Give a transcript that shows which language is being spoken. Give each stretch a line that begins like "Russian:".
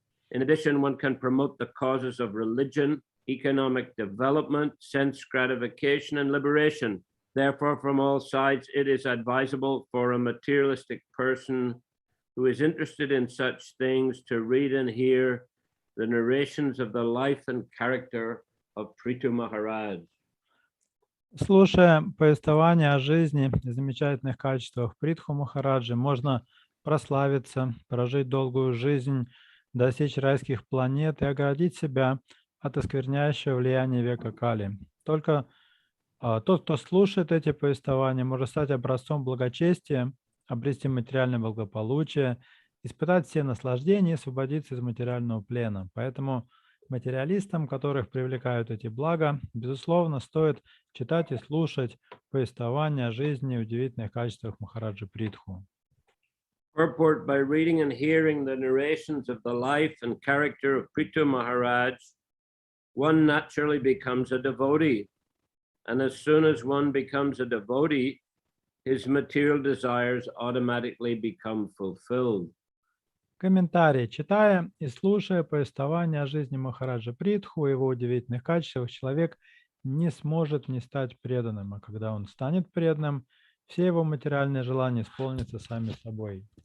English: In addition, one can promote the causes of religion, economic development, sense gratification, and liberation. Therefore, from all sides, it is advisable for a materialistic person who is interested in such things to read and hear the narrations of the life and character of Prithu Maharaj.
Russian: Слушая повествование о жизни и замечательных качествах Притху Махараджи, можно прославиться, прожить долгую жизнь, достичь райских планет и оградить себя от оскверняющего влияния века Кали. Только тот, кто слушает эти повествования, может стать образцом благочестия, обрести материальное благополучие, испытать все наслаждения и освободиться из материального плена. Поэтому материалистам, которых привлекают эти блага, безусловно, стоит читать и слушать повествования о жизни и удивительных качествах Махараджи Притху.
English: Purport: by reading and hearing the narrations of the life and character of Prithu Maharaj, one naturally becomes a devotee. And as soon as one becomes a devotee, his material desires automatically become fulfilled.
Russian: Комментарий. Читая и слушая повествования о жизни Махараджа Притху и его удивительных качествах, человек не сможет не стать преданным, а когда он станет преданным, все его материальные желания исполнятся сами собой.